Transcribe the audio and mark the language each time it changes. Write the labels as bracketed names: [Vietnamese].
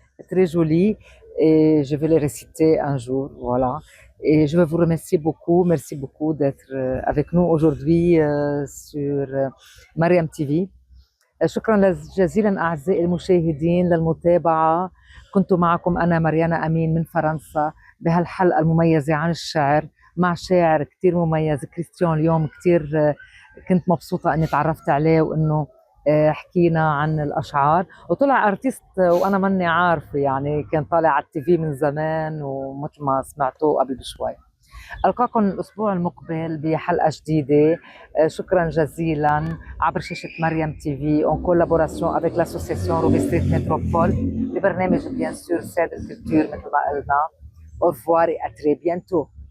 [French] Très joli, et je vais les réciter un jour, voilà. Et je veux vous remercier beaucoup, merci beaucoup d'être avec nous aujourd'hui sur مريم تي في. [Arabic] شكرا جزيلا أعزائي المشاهدين للمتابعة. كنت معكم أنا مريانا أمين من فرنسا بهالحلقة المميزة عن الشعر مع شاعر كتير مميز كريستيان. اليوم كتير كنت مبسوطة أني تعرفت عليه وأنه حكينا عن الأشعار، وطلع أرتيست وأنا ماني عارفة، يعني كان طالع على التي في من زمان ومثل ما سمعتوه قبل بشوي. ألقاكم الأسبوع المقبل بحلقة جديدة. شكرا جزيلا عبر شاشة مريم تي في [French] en collaboration avec l'association Ruby Street Métropole [Arabic] ببرنامج [French] bien sûr [Arabic] ساد الكولتور مثل ما قلنا. [French] Au revoir et à très bientôt.